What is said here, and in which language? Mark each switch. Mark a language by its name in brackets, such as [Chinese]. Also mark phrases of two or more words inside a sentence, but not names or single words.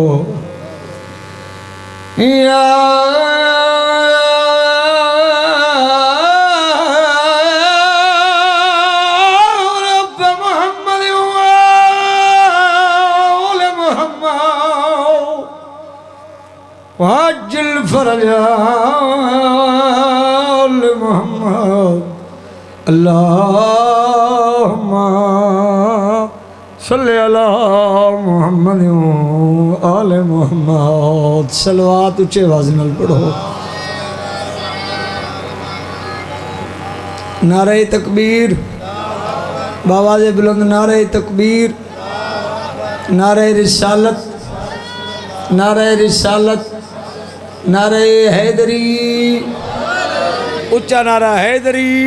[Arabic] يا ربّ محمد و آل محمد وعجّل فرجا آل محمد اللهم صلّ على محمد آل محمد. [Punjabi] صلوات اچے آواز نال پڑھو۔ نعرۂ تکبیر، بابا جے بلند نعرۂ تکبیر، نعرۂ رسالت، نعرۂ رسالت، نعرۂ حیدری، اچا نعرہ حیدری.